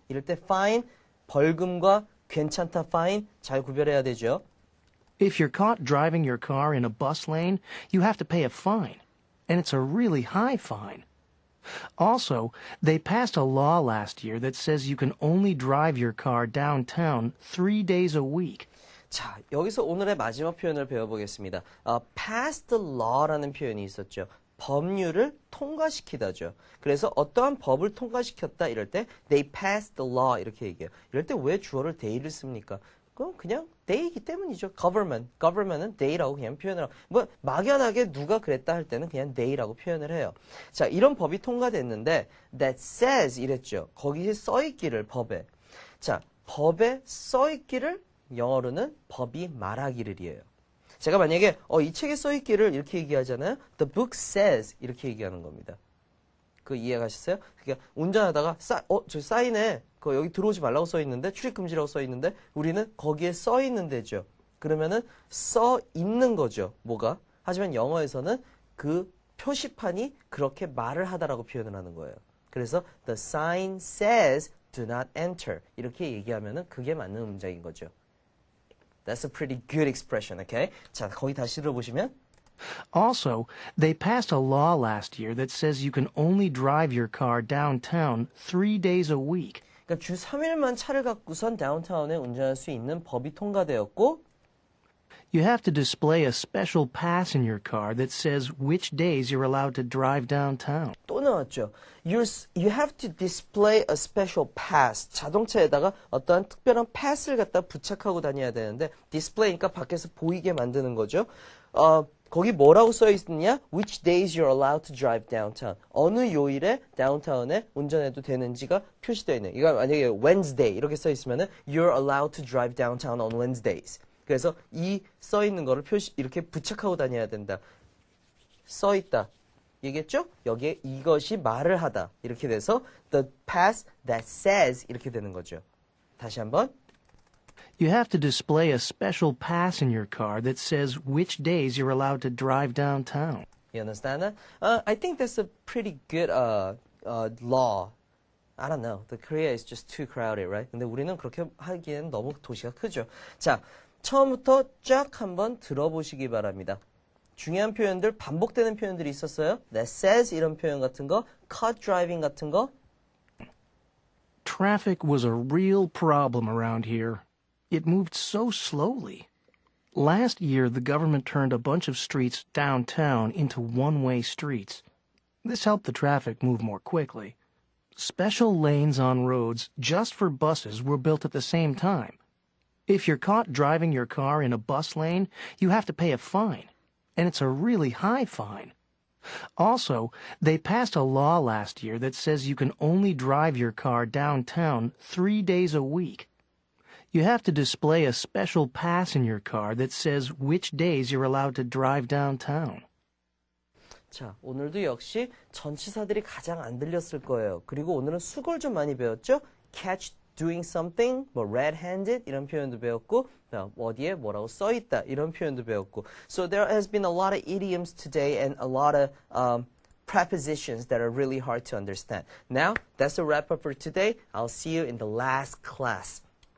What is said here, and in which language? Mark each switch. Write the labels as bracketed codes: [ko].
[ko] 이럴 때 fine 벌금과 괜찮다 fine 잘 구별해야 되죠. [en] If you're caught driving your car in a bus lane, you have to pay a fine, and it's a really high fine. Also, they passed a law last year that says you can only drive your car downtown 3 days a week. [ko] 자, 여기서 오늘의 마지막 표현을 배워보겠습니다. [en] Pass the law [ko] 라는 표현이 있었죠. 법률을 통과시키다죠. 그래서 어떠한 법을 통과시켰다 이럴 때 [en] they passed the law [ko] 이렇게 얘기해요. 이럴 때 왜 주어를 they를 씁니까? 그럼 그냥 they이기 때문이죠. government은 they라고 그냥 표현을 하고 뭐 막연하게 누가 그랬다 할 때는 그냥 they라고 표현을 해요. 자, 이런 법이 통과됐는데 [en] that says [ko] 이랬죠. 거기에 써있기를 법에. 자, 법에 써있기를 영어로는 법이 말하기를이에요. 제가 만약에 이 책에 써있기를 이렇게 얘기하잖아요. [en] The book says [ko] 이렇게 얘기하는 겁니다. 그 이해가셨어요? 그러니까 운전하다가 저 사인에 여기 들어오지 말라고 써있는데 출입 금지라고 써있는데 우리는 거기에 써있는 데죠. 그러면은 써있는 거죠. 뭐가? 하지만 영어에서는 그 표시판이 그렇게 말을 하다라고 표현을 하는 거예요. 그래서 [en] the sign says do not enter [ko] 이렇게 얘기하면은 그게 맞는 문장인 거죠. [en] That's a pretty good expression, okay? [ko] 자, 거기 다시 들어보시면 [en] Also, they passed a law last year that says you can only drive your car downtown 3 days a week. [ko] 그러니까 주 3일만 차를 갖고선 다운타운에 운전할 수 있는 법이 통과되었고 [en] You have to display a special pass in your car that says which days you're allowed to drive downtown. [ko] 또 나왔죠. [en] You have to display a special pass. [ko] 자동차에다가 어떠한 특별한 패스를 갖다 부착하고 다녀야 되는데 디스플레이니까 밖에서 보이게 만드는 거죠. 거기 뭐라고 써 있느냐? [en] Which days you're allowed to drive downtown. [ko] 어느 요일에 다운타운에 운전해도 되는지가 표시되어 있는. 이거 만약에 [en] Wednesday [ko] 이렇게 써 있으면은 [en] You're allowed to drive downtown on Wednesdays. [ko] 그래서 이 써 있는 거를 이렇게 부착하고 다녀야 된다. 써 있다. 얘기했죠? 여기에 이것이 말을 하다. 이렇게 돼서 [en] the pass that says [ko] 이렇게 되는 거죠. 다시 한번. [en] You have to display a special pass in your car that says which days you're allowed to drive downtown. You understand that? I think that's a pretty good law. I don't know. The Korea is just too crowded, right? [ko] 근데 우리는 그렇게 하기엔 너무 도시가 크죠. 자, 처음부터 쫙 한번 들어보시기 바랍니다. 중요한 표현들, 반복되는 표현들이 있었어요. [en] That says [ko] 이런 표현 같은 거, [en] caught driving [ko] 같은 거. [en] Traffic was a real problem around here. It moved so slowly. Last year, the government turned a bunch of streets downtown into one-way streets. This helped the traffic move more quickly. Special lanes on roads just for buses were built at the same time. If you're caught driving your car in a bus lane, you have to pay a fine, and it's a really high fine. Also, they passed a law last year that says you can only drive your car downtown 3 days a week. You have to display a special pass in your car that says which days you're allowed to drive downtown. [ko] 자, 오늘도 역시 전치사들이 가장 안 들렸을 거예요. 그리고 오늘은 수걸 좀 많이 배웠죠? [en] catch doing something, 뭐 red-handed [ko] 이런 표현도 배웠고 어디에 뭐라고 써있다 이런 표현도 배웠고 [en] So there has been a lot of idioms today and a lot of prepositions that are really hard to understand. Now, that's a wrap up for today. I'll see you in the last class.